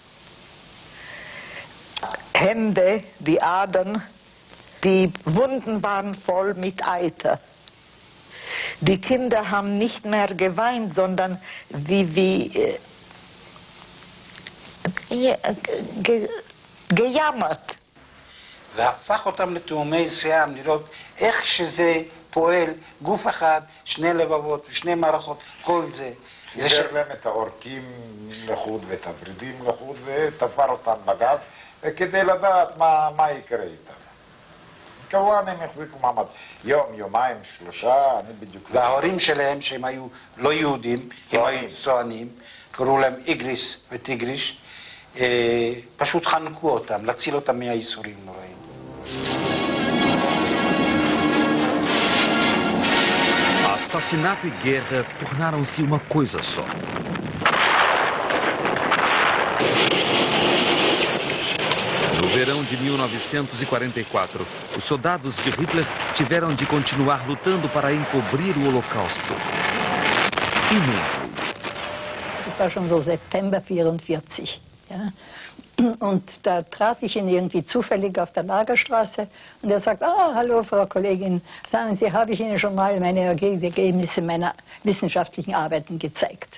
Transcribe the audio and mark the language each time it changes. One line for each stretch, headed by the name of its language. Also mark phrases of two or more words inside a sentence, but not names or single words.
German: Hände, die Adern, die Wunden waren voll mit Eiter. Die Kinder haben nicht mehr geweint, sondern gejammert.
Hebrew: והפך אותם לתאומי שיעם, לראות איך שזה פועל, גוף אחד, 2 לבבות ו2 מערכות, כל זה. חיבר להם את העורקים לחוד ואת הוורידים לחוד ותפר אותם בגב כדי לדעת מה יקרה איתם. כמובן הם החזיקו מעמד יום, יומיים, 3, אני בדיוק... וההורים שלהם, שהם היו לא יהודים, הם היו צוענים, קראו להם איגריס וטיגריש, פשוט חנקו אותם, להציל אותם מהייסורים נוראים.
Portuguese: Assassinato e guerra tornaram-se uma coisa só. No verão de 1944, os soldados de Hitler tiveram de continuar lutando para encobrir o Holocausto. E Mengele?
German: Das war schon so September 1944. Ja? Und da traf ich ihn irgendwie zufällig auf der Lagerstraße und er sagt, hallo Frau Kollegin, sagen Sie, habe ich Ihnen schon mal meine Ergebnisse meiner wissenschaftlichen Arbeiten gezeigt?